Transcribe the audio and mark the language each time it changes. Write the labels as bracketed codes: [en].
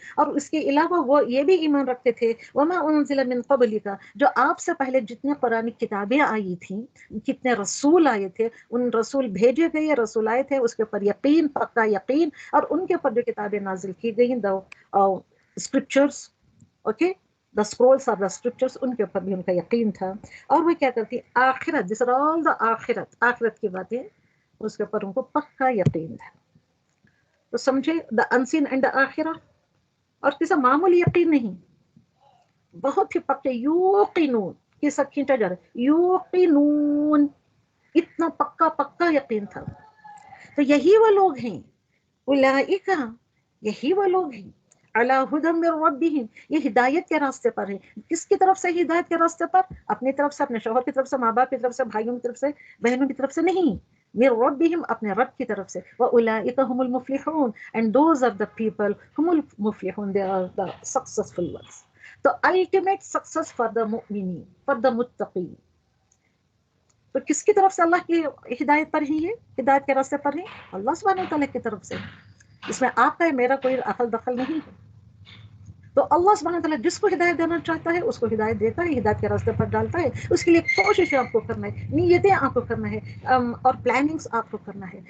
[ur] اور اس کے علاوہ وہ یہ بھی ایمان رکھتے تھے، [ar] وما انزل من قبلک، [ur] جو آپ سے پہلے جتنے قرآن کتابیں آئی تھیں، کتنے رسول آئے تھے، ان رسول بھیجے گئے، رسول آئے تھے، اس کے اوپر یقین، پکا یقین. اور ان کے اوپر جو کتابیں نازل کی گئی، scriptures, okay, [en] the scrolls of the scriptures, [ur] ان کے اوپر بھی ان کا یقین تھا. اور وہ کیا کرتی، آخرت، جس آل دا آخرت کی باتیں، اس کے اوپر ان کو پکا یقین تھا. تو سمجھے، [en] The unseen and the آخرہ. [ur] اور کسی معمولی یقین نہیں، بہت ہی پکے، یوقنون کی سب کھینچا جا رہا ہے، یوقنون، اتنا پکا یقین تھا. تو یہی وہ لوگ ہیں، اولئک، یہی وہ لوگ ہیں، [ar] علی ھدی من ربہم، [ur] یہ ہدایت کے راستے پر ہیں. کس کی طرف سے ہدایت کے راستے پر؟ اپنی طرف سے، اپنے شوہر کی طرف سے، ماں باپ کی طرف سے، بھائیوں کی طرف سے، بہنوں کی طرف سے نہیں، [ar] من ربہم، [ur] اپنے رب کی طرف سے. [ar] واولئک هم المفلحون، [en] and those are the people [ar] هم المفلحون, [en] they are the successful ones. تو ultimate success for the مؤمنین، for the متقین. [ur] تو کس کی طرف سے اللہ کی ہدایت پر ہی ہے، ہدایت کے راستے پر ہے؟ اللہ سبحانہ وتعالیٰ کی طرف سے. اس میں آپ کا میرا کوئی دخل نہیں ہے. تو اللہ سبحانہ وتعالیٰ جس کو ہدایت دینا چاہتا ہے اس کو ہدایت دیتا ہے، ہدایت کے راستے پر ڈالتا ہے. اس کے لیے کوشش آپ کو کرنا ہے، نیتیں آپ کو کرنا ہے، اور پلاننگس آپ کو کرنا ہے.